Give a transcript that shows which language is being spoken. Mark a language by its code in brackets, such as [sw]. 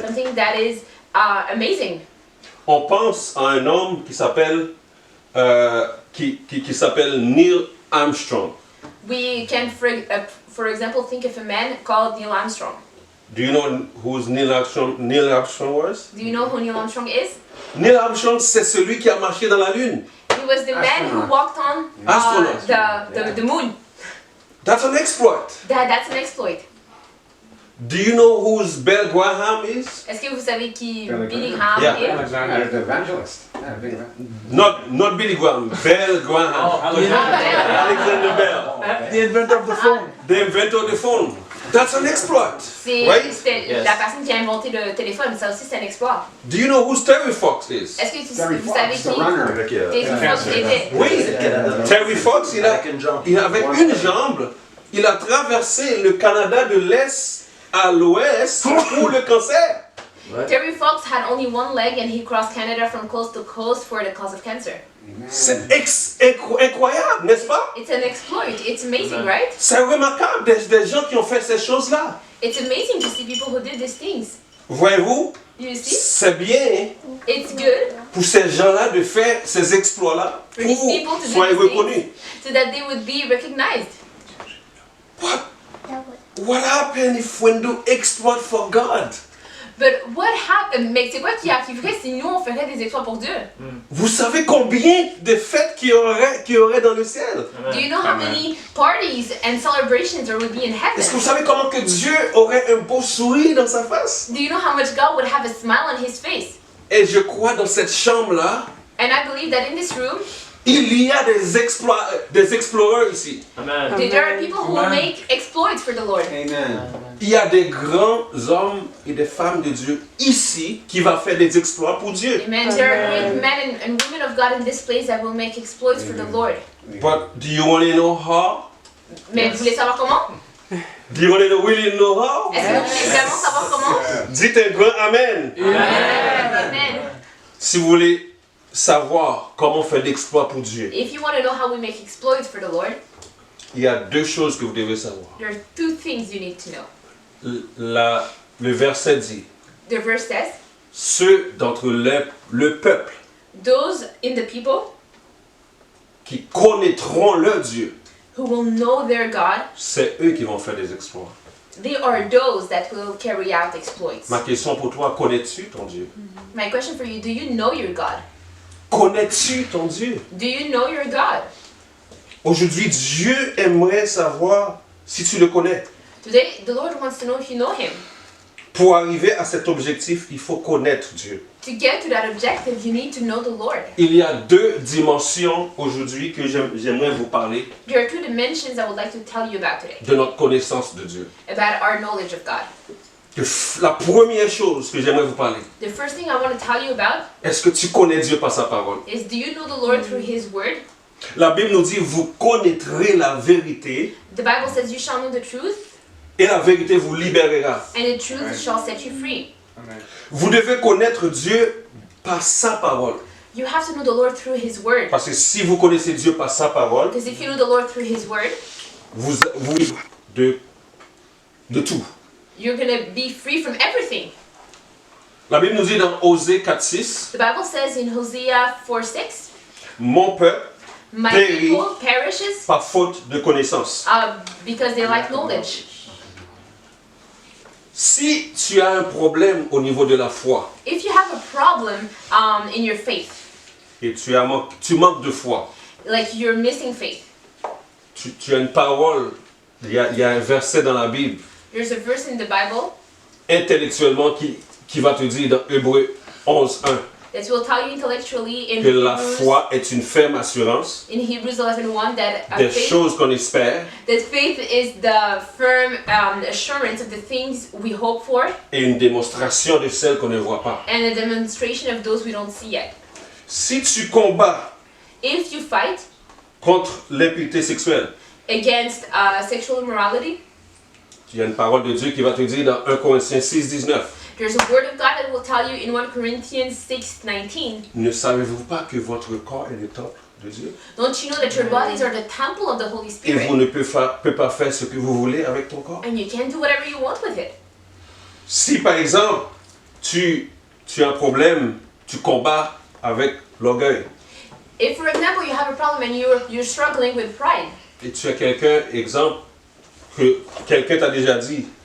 [en] something that is amazing. [fr] On pense à un homme qui s'appelle qui s'appelle Neil Armstrong. [en] We can, for example, think of a man called Neil Armstrong. Do you know who Neil Armstrong was? Do you know who Neil Armstrong is? [fr] Neil Armstrong, c'est celui qui a marché dans la Lune. [en] He was the man who walked on Astronaut. the moon. That's an exploit. That's an exploit. Do you know who Bill Graham is? [fr] Est-ce que vous savez qui [en] Billy Billy Graham. Graham Yeah. [fr] est? [en] Alexander the Evangelist. Yeah, big event. Not Billy Graham, Bill Graham. Alexander Bell, The inventor of the phone. the inventor of the phone. That's an exploit, [fr] C'est [en] right? [fr] c'était [en] Yes. [fr] la personne qui a inventé le téléphone. Ça aussi, c'est un exploit. [en] Do you know who Terry Fox is? [fr] Est-ce que [en] Terry [fr] vous savez [en] Fox, the [fr] qui [en] runner. [fr] Terry Fox était? Oui, Terry Fox, il avec une jambe, il a traversé le Canada de l'Est à l'Ouest pour le cancer. [en] Terry Fox had only one leg and he crossed Canada from coast to coast for the cause of cancer. [fr] C'est incroyable, n'est-ce pas? [en] It's an exploit. It's amazing, right? [fr] C'est remarquable des gens qui ont fait ces choses-là. [en] It's amazing to see people who did these things. [fr] Voyez-vous, [en] You see? [fr] c'est bien [en] It's good [fr] pour ces gens-là de faire ces exploits-là pour [en] for these people to do [fr] soient [en] these [fr] reconnus. [en] things so that they would be recognized. What happened if we do exploit for God? But what happened? [fr] Mais c'est quoi qui arriverait si nous on ferait des exploits pour Dieu? Vous savez combien de fêtes qu'il y aurait dans le ciel? [en] Do you know how many parties and celebrations there would be in [fr] Est-ce que vous savez comment que Dieu aurait un beau sourire dans sa face? [en] Do you know how much God would have a smile on his face? [fr] Et je crois dans cette chambre-là, [en] And I believe that in this room, [fr] il y a des exploreurs ici. [en] Amen. there are people who will make exploits for the Lord. Amen. [fr] Il y a des grands hommes et des femmes de Dieu ici qui vont faire des exploits pour Dieu. [en] Amen. There are great men and women of God in this place that will make exploits for the Lord. But do you want to know how? [fr] Mais vous voulez savoir comment? [en] Do you want to really know how? [fr] Est-ce que vous voulez vraiment savoir comment? Dites un grand Amen. [en] Amen. [fr] Si vous voulez savoir comment faire d'exploits pour Dieu, [en] If you want to know how we make exploits for the Lord, [fr] il y a deux choses que vous devez savoir. [en] there are two things you need to know. [fr] Le verset dit, [en] The verse says, [fr] ceux d'entre le peuple [en] those in the people [fr] qui connaîtront leur Dieu, [en] who will know their God, [fr] c'est eux qui vont faire des exploits. [en] they are those that will carry out exploits. [fr] Ma question pour toi, connais-tu ton Dieu? [en] My question for you, do you know your God? [fr] Connais-tu ton Dieu? [en] Do you know your God? [fr] Aujourd'hui, Dieu aimerait savoir si tu le connais. [en] Today, the Lord wants to know if you know Him. [fr] Pour arriver à cet objectif, il faut connaître Dieu. [en] To get to that objective, you need to know the Lord. [fr] Il y a deux dimensions aujourd'hui que j'aimerais vous parler [en] There are two dimensions I would like to tell you about today, [fr] de notre connaissance de Dieu. [en] about our knowledge of God. [fr] La première chose que j'aimerais vous parler, [en] The first thing I want to tell you about [fr] est-ce que tu connais Dieu par sa parole? [en] is, do you know the Lord through His Word? [fr] La Bible nous dit, vous connaîtrez la vérité [en] The Bible says, you shall know the truth, [fr] et la vérité vous libérera. [en] and the truth shall set you free. [fr] Vous devez connaître Dieu par sa parole. [en] You have to know the Lord through His Word. [fr] Parce que si vous connaissez Dieu par sa parole, [en] Because if you know the Lord through His Word, [fr] vous de tout. [en] you're going to be free from everything. [fr] La Bible nous dit dans Osée 4:6, [en] The Bible says in Hosea 4:6, [fr] mon peuple [en] my [fr] Périt. [en] people perishes [fr] par faute de connaissance. [en] because they lack knowledge. [fr] Si tu as un problème au niveau de la foi [en] If you have a problem in your faith, [fr] et tu manques de foi, [en] like you're missing faith, [fr] tu as une parole, il y a un verset dans la Bible, [en] There's a verse in the Bible [fr] intellectuellement, qui va te dire dans Hébreux 11:1 [en] that will tell you intellectually in [fr] que la [en] Hebrews, [fr] foi est une ferme assurance [en] in Hebrews 11:1 that [fr] des choses qu'on espère [en] that faith is the firm assurance of the things we hope for [fr] et une démonstration de celles qu'on ne voit pas. [en] and a demonstration of those we don't see yet. [fr] Si tu combats [en] If you fight [fr] contre l'impureté sexuelle, [en] against sexual immorality, [fr] il y a une parole de Dieu qui va te dire dans 1 Corinthiens 6:19. [en] there's a word of God that will tell you in 1 Corinthians 6:19. [fr] Ne savez-vous pas que votre corps est le temple de Dieu? [en] Don't you know that your bodies are the temple of the Holy [fr] Et [en] Spirit? [fr] vous ne pouvez pas faire ce que vous voulez avec ton corps? [en] And you can do whatever you want with it. [fr] Si par exemple, tu as un problème, tu combats avec l'orgueil, [en] If, for example, you have a problem and you're struggling with pride, [fr] et tu as quelqu'un, exemple, que quelqu'un t'a déjà dit,